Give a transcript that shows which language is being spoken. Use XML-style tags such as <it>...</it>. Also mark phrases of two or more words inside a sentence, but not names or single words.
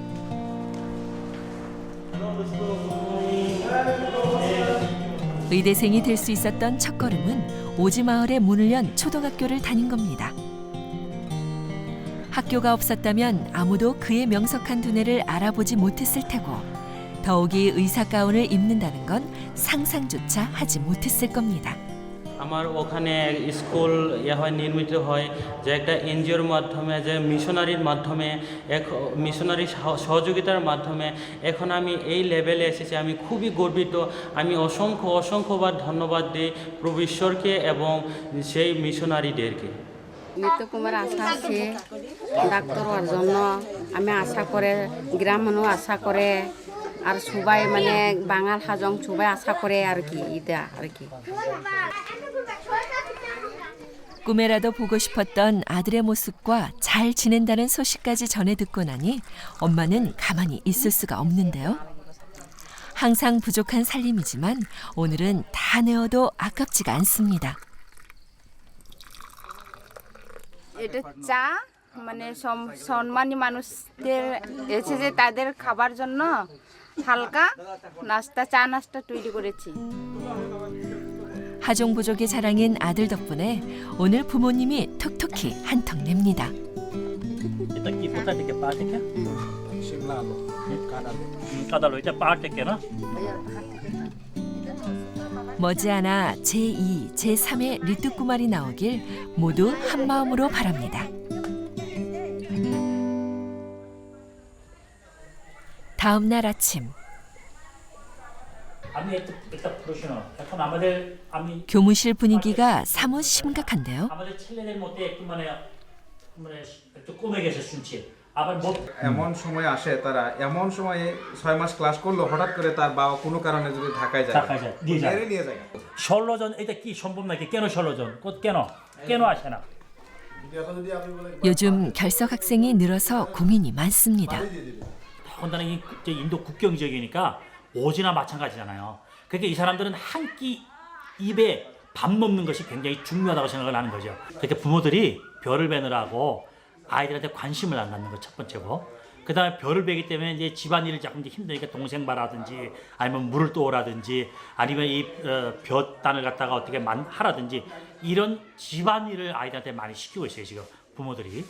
<ko>의대생이 될 수 있었던 첫걸음은 오지마을에 문을 연 초등학교를 다닌 겁니다. 학교가 없었다면 아무도 그의 명석한 두뇌를 알아보지 못했을 테고 더욱이 의사 가운을 입는다는 건 상상조차 하지 못했을 겁니다.</ko> <bn>আমার ওখানে স্কুল নির্মিত হয় যে একটা এনজিওর মাধ্যমে, যে মিশনারির মাধ্যমে, মিশনারি সহযোগিতার মাধ্যমে এখন আমি এই লেভেলে এসেছি। আমি খুবই গর্বিত। আমি অসংখ্যবার ধন্যবাদ দিই প্রভু ঈশ্বরকে এবং সেই মিশনারিদেরকে। নিত্য কুমার আশা আছে ডাক্তার হওয়ার জন্য। আমি আশা করে, গ্রাম মানুষ আশা করে, আর সবাই মানে বাঙাল হাজং সবাই আশা করে আর কি, 이다 আর কি।</bn> <ko>꿈에라도 보고 싶었던 아들의 모습과 잘 지낸다는 소식까지 전해 듣고 나니 엄마는 가만히 있을 수가 없는데요. 항상 부족한 살림이지만 오늘은 다 내어도 아깝지가 않습니다.</ko> <bn>এটা চা মানে সম্মানী মানুষদের এসেছে তাদের খাবার জন্য হালকা নাস্তা, চা নাস্তা তৈরি করেছি।</bn> <ko>하종부족의 자랑인 아들 덕분에 오늘 부모님이 톡톡히 한턱 냅니다. 일단 이 보따리 이렇게 빠질게. 까달로 이제 빠질게 나. 머지않아 제2, 제3의 리뚜꾸말이 나오길 모두 한마음으로 바랍니다. 다음 날 아침 교무실 분위기가 사뭇 심각한데요.</ko> <bn>এমন সময় আসে তারা, এমন সময়ে 6 মাস ক্লাস করলো, হঠাৎ করে তার বাবা কোনো কারণে যদি ঢাকায় যায় নিয়ে যায়। ষোলোজন এটা কি সম্ভব নাকি? কেন 16জন? কেন আসে না?</bn> <ko>요즘 결석 학생이 늘어서 고민이 많습니다. 더군다나 이 인도 국경 지역이니까 오지나 마찬가지잖아요. 그러니까 이 사람들은 한 끼 입에 밥 먹는 것이 굉장히 중요하다고 생각을 하는 거죠. 그러니까 부모들이 별을 베느라고 아이들한테 관심을 안 갖는 거 첫 번째고, 그다음에 별을 베기 때문에 이제 집안일을 조금 힘드니까 동생 봐라든지 아니면 물을 떠오라든지 아니면 이 볕단을 갖다가 어떻게 하라든지 이런 집안일을 아이들한테 많이 시키고 있어요 지금 부모들이.</ko>